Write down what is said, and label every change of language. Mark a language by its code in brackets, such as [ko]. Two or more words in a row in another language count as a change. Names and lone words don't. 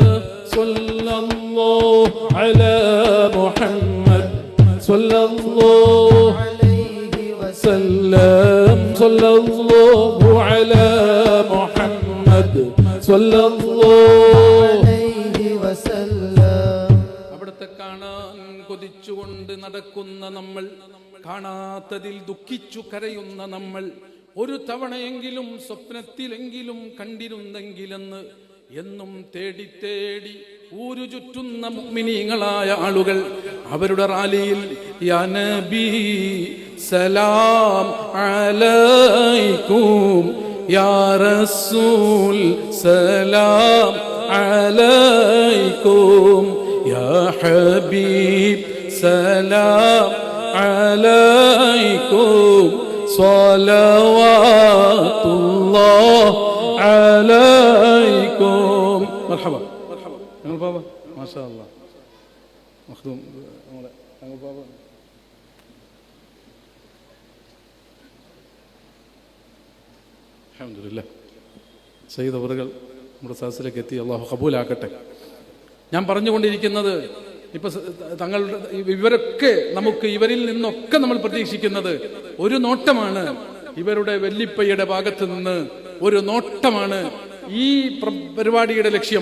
[ar] صلى الله على محمد صلى الله عليه وسلم صلى الله على محمد صلى الله عليه وسلم [ml] അവിടത്തെ കാണാൻ കൊതിച്ചുകൊണ്ട് നടക്കുന്ന നമ്മൾ കാണാത്തതിൽ ദുഃഖിച്ചു കരയുന്ന നമ്മൾ ഒരു തവണയെങ്കിലും സ്വപ്നത്തിലെങ്കിലും കണ്ടിരുന്നെങ്കിലെന്ന് എന്നും തേടി തേടി ഊരു ചുറ്റുന്ന മുഅ്മിനീങ്ങളായ ആളുകൾ അവരുടെ റാലിയിൽ [ar] يا نبي سلام عليكم يا رسول سلام عليكم يا حبيب سلام عليكم صلوات الله عليكم مرحبا مرحبا يا بابا ما شاء الله مخدوم يا بابا الحمد لله [ml] സയ്യിദ് അവറുകൾ നമ്മുടെ സദസ്സിലേക്ക് എത്തി അല്ലാഹു ഖബൂലാക്കട്ടെ. ഞാൻ പറഞ്ഞുകൊണ്ടിരിക്കുന്നത് ഇപ്പൊ തങ്ങളുടെ ഇവരൊക്കെ നമുക്ക് ഇവരിൽ നിന്നൊക്കെ നമ്മൾ പ്രതീക്ഷിക്കുന്നത് ഒരു നോട്ടമാണ്. ഇവരുടെ വെല്ലിപ്പയുടെ ഭാഗത്ത് നിന്ന് ഒരു നോട്ടമാണ് ഈ പരിപാടിയുടെ ലക്ഷ്യം.